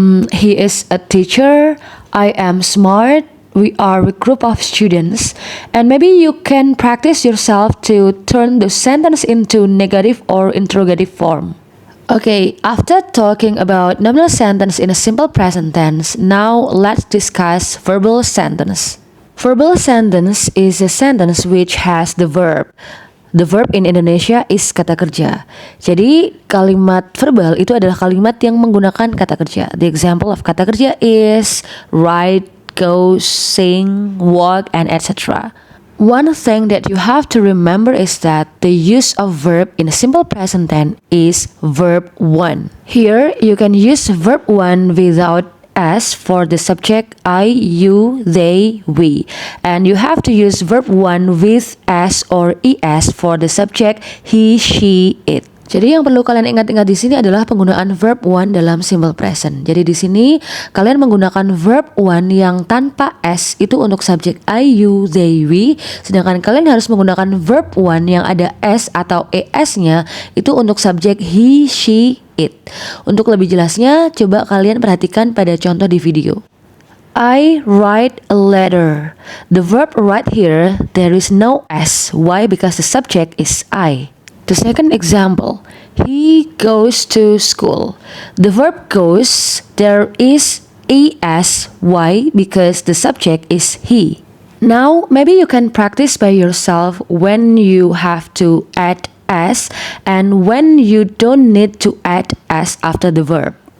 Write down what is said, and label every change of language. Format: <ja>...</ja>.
<en>He is a teacher, I am smart, we are a group of students, and maybe you can practice yourself to turn the sentence into negative or interrogative form. Okay, after talking about nominal sentence in a simple present tense, now let's discuss verbal sentence. Verbal sentence is a sentence which has the verb. The verb in Indonesia is kata kerja.</en> <id>Jadi kalimat verbal itu adalah kalimat yang menggunakan kata kerja.</id> <en>The example of kata kerja is write, go, sing, walk, and etc. One thing that you have to remember is that the use of verb in a simple present tense is verb 1. Here you can use verb 1 without S for the subject I, you, they, we. And you have to use verb 1 with S or ES for the subject he, she, it.</en> <id>Jadi yang perlu kalian ingat-ingat di sini adalah penggunaan verb 1 dalam simple present. Jadi di sini kalian menggunakan verb 1 yang tanpa S itu untuk subjek I, you, they, we. Sedangkan kalian harus menggunakan verb 1 yang ada S atau ES-nya itu untuk subjek he, she, it. Untuk lebih jelasnya, coba kalian perhatikan pada contoh di video.</id> <en>I write a letter. The verb write here, there is no S. Why? Because the subject is I. The second example, he goes to school. The verb goes, there is ES. Why? Because the subject is he. Now, maybe you can practice by yourself when you have to add S and when you don't need to add S after the verb.</en>